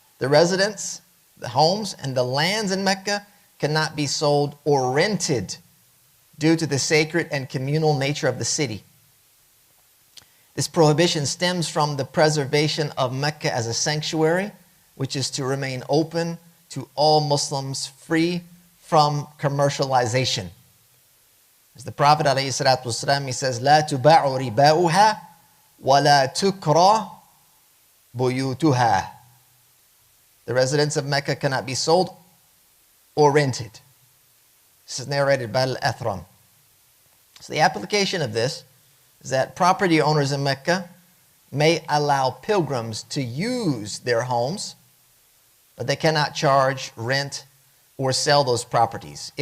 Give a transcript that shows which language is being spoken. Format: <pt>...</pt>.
<en>The residents, the homes, and the lands in Mecca cannot be sold or rented due to the sacred and communal nature of the city. This prohibition stems from the preservation of Mecca as a sanctuary, which is to remain open to all Muslims, free from commercialization. As the Prophet ﷺ, he says,</en> <ar>لا تباع رباؤها ولا تكره بيوتها.</ar> <en>The residents of Mecca cannot be sold or rented. This is narrated by Al-Athram. So the application of this is that property owners in Mecca may allow pilgrims to use their homes, but they cannot charge, rent, or sell those properties.</en>